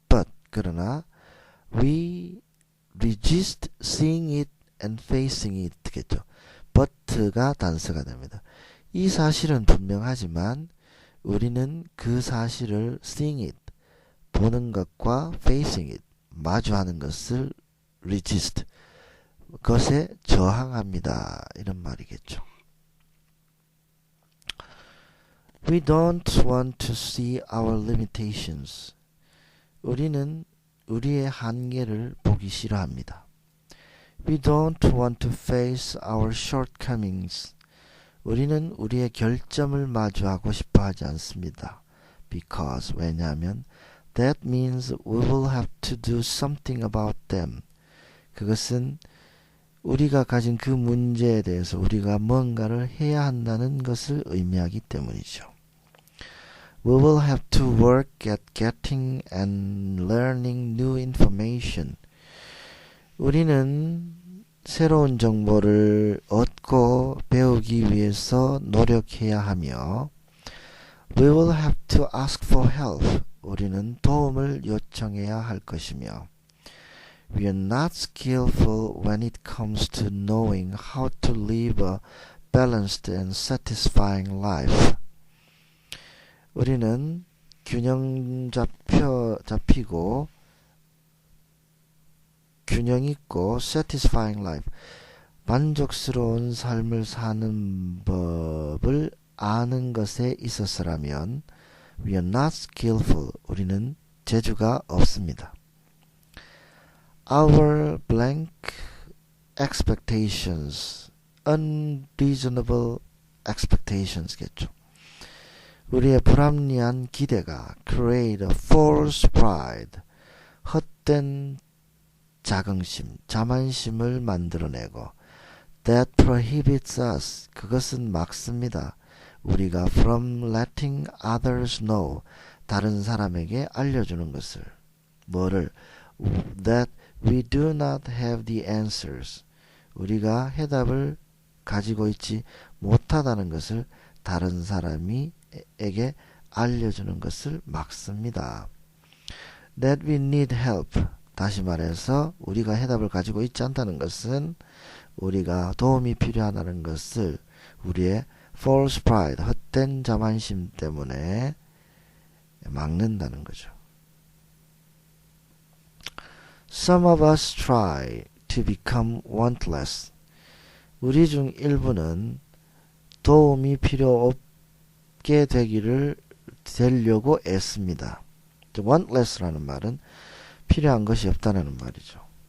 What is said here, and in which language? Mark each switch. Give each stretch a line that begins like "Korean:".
English: But,
Korean: 그러나
English: we resist seeing it and facing it
Korean: 겠죠. but가 단서가 됩니다. 이 사실은 분명하지만 우리는 그 사실을
English: seeing it,
Korean: 보는 것과
English: facing it,
Korean: 마주하는 것을 resist, 그것에 저항합니다. 이런 말이겠죠.
English: We don't want to see our limitations.
Korean: 우리는 우리의 한계를 보기 싫어합니다.
English: We don't want to face our shortcomings.
Korean: 우리는 우리의 결점을 마주하고 싶어 하지 않습니다.
English: Because,
Korean: 왜냐하면
English: that means we will have to do something about them.
Korean: 그것은 우리가 가진 그 문제에 대해서 우리가 뭔가를 해야 한다는 것을 의미하기 때문이죠.
English: We will have to work at getting and learning new information.
Korean: 우리는 새로운 정보를 얻고 배우기 위해서 노력해야 하며
English: We will have to ask for help.
Korean: 우리는 도움을 요청해야 할 것이며
English: We are not skillful when it comes to knowing how to live a balanced and satisfying life.
Korean: 우리는 균형 잡히고 균형 있고
English: satisfying life,
Korean: 만족스러운 삶을 사는 법을 아는 것에 있어서라면
English: we are not skillful.
Korean: 우리는 재주가 없습니다.
English: Our blank expectations, unreasonable expectations
Korean: 겠죠. 우리의 불합리한 기대가
English: create a false pride,
Korean: 헛된 자긍심, 자만심을 만들어내고
English: that prohibits us,
Korean: 그것은 막습니다. 우리가
English: from letting others know,
Korean: 다른 사람에게 알려주는 것을. 뭐를?
English: that we do not have the answers,
Korean: 우리가 해답을 가지고 있지 못하다는 것을 다른 사람에게 알려주는 것을 막습니다.
English: that we need help,
Korean: 다시 말해서 우리가 해답을 가지고 있지 않다는 것은 우리가 도움이 필요하다는 것을 우리의
English: false pride,
Korean: 헛된 자만심 때문에 막는다는 거죠.
English: Some of us try to become wantless.
Korean: 우리 중 일부는 도움이 필요 없게 되려고 애씁니다. wantless라는 말은 필요한 것이 없다는 말이죠.